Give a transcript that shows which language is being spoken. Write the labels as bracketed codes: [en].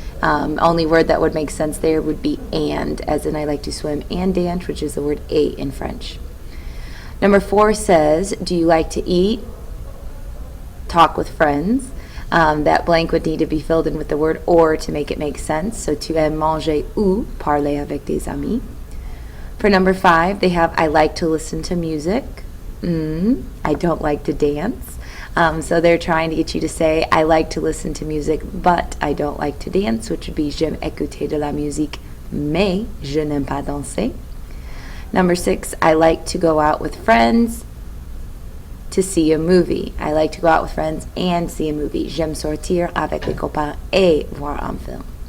[en] Only word that would make sense there would be and, as in I like to swim and dance, which is the word a in French. Number 4 says, do you like to eat? Talk with friends. That blank would need to be filled in with the word or to make it make sense. [fr] So tu aimes manger ou parler avec des amis. [en] For number 5, they have I like to listen to music. I don't like to dance. So they're trying to get you to say, I like to listen to music, but I don't like to dance, which would be j'aime écouter de la musique, mais je n'aime pas danser. Number 6, I like to go out with friends to see a movie. I like to go out with friends and see a movie. [fr] J'aime sortir avec les copains et voir un film.